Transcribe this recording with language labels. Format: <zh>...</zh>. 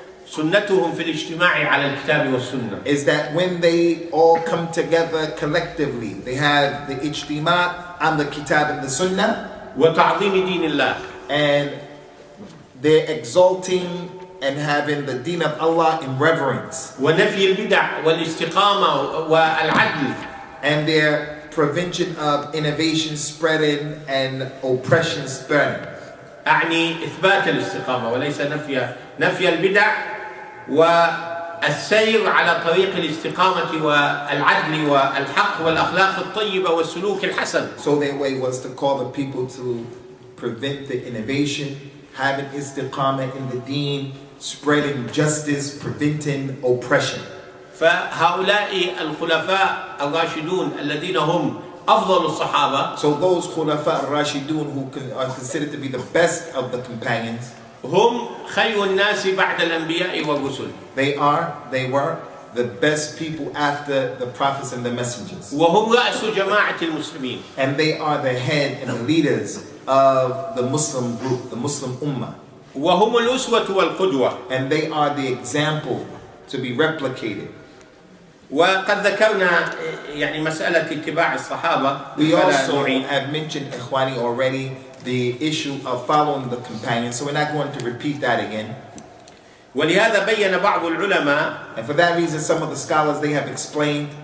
<ar>سنتهم في الاجتماع على الكتاب والسنة.</ar> <en>is that when they all come together collectively, they have the ijtima on the kitab and the sunnah,</en> <ar>وتعظيم دين الله.</ar> <en>and they're exalting and having the deen of Allah in reverence,</en> <ar>ونفي البدع والاستقامة والعدل.</ar> <en>and their prevention of innovation spreading and oppression spreading.</en> <ar>أعني إثبات الاستقامة وليس نفي البدع والسير على طريق الاستقامة والعدل والحق والأخلاق الطيبة والسلوك الحسن.</ar> <en>So their way was to call the people to prevent the innovation, having istiqamah in the deen, spreading justice, preventing oppression.</en> <ar>فهؤلاء الخلفاء الراشدون الذين هم أفضل الصحابة.</ar> <en>So those Khulafa al-Rashidun who are considered to be the best of the companions,</en> <ar>هم خير الناس بعد الأنبياء والرسل.</ar> <en>they were the best people after the prophets and the messengers.</en> <ar>وهم رأس جماعة المسلمين.</ar> <en>And they are the head and the leaders of the Muslim group, the Muslim Ummah.</en> <ar>وهم الأسوة والقدوة.</ar> <en>And they are the example to be replicated.</en> <ar>وقد ذكرنا يعني مسألة اتباع الصحابة.</ar> <en>We also have mentioned, Ikhwani, already the issue of following the companions, so we're not going to repeat that again.</en> <ar>ولهذا بين بعض العلماء</ar> <en>And for that reason, some of the scholars, they have explained</en>